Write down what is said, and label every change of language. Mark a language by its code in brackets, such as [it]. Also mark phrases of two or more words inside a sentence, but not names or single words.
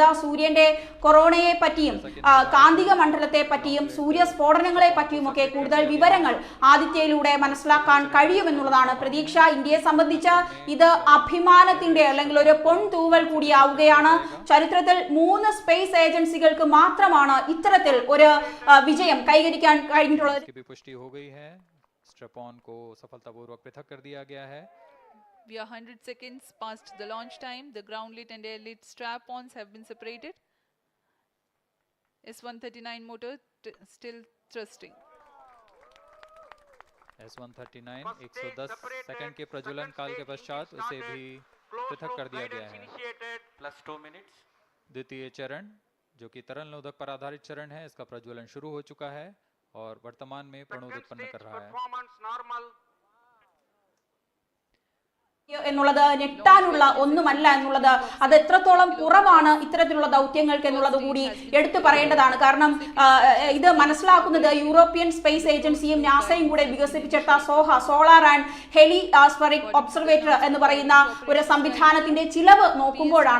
[ml] സൂര്യന്റെ കൊറോണയെ പറ്റിയും കാന്തിക മണ്ഡലത്തെ പറ്റിയും സൂര്യസ്ഫോടനങ്ങളെ പറ്റിയും ഒക്കെ കൂടുതൽ വിവരങ്ങൾ ആദിത്യയിലൂടെ മനസ്സിലാക്കാൻ കഴിയുമെന്നുള്ളതാണ് പ്രതീക്ഷ. ഇന്ത്യയെ സംബന്ധിച്ച് ഇത് അഭിമാനത്തിന്റെ അല്ലെങ്കിൽ ഒരു പൊൻതൂവൽ കൂടിയാവുകയാണ്. ചരിത്രത്തിൽ 3 [en] space agencies [ml] മാത്രമാണ് ഇത്തരത്തിൽ ഒരു വിജയം കൈവരിക്കാൻ കഴിഞ്ഞിട്ടുള്ളത്. [en] We are 100 seconds past the launch time. The ground lit and air lit strap-ons have been separated. S139 motor still thrusting. [hi] S139 110 सेकंड के प्रज्वलन काल के पश्चात उसे भी पृथक कर दिया गया है. [en] +2 मिनट्स. [hi] द्वितीय चरण जो कि तरल नोदक पर आधारित चरण है, इसका प्रज्वलन शुरू हो चुका है और वर्तमान में प्रणोद उत्पन्न कर रहा है. [ml] എന്നുള്ളത് ഞെട്ടാനുള്ള ഒന്നുമല്ല എന്നുള്ളത്, അത് എത്രത്തോളം കുറവാണ് ഇത്തരത്തിലുള്ള ദൗത്യങ്ങൾക്ക് എന്നുള്ളത് കൂടി എടുത്തു പറയേണ്ടതാണ്. കാരണം ഇത് മനസ്സിലാക്കുന്നത് യൂറോപ്യൻ സ്പേസ് ഏജൻസിയും നാസയും കൂടെ വികസിപ്പിച്ചെടുത്ത സോളാർ ആൻഡ് ഹെലിസ്ഫെറിക് ഒബ്സർവേറ്റർ എന്ന് പറയുന്ന ഒരു സംവിധാനത്തിന്റെ ചിലവ് നോക്കുമ്പോഴാണ്.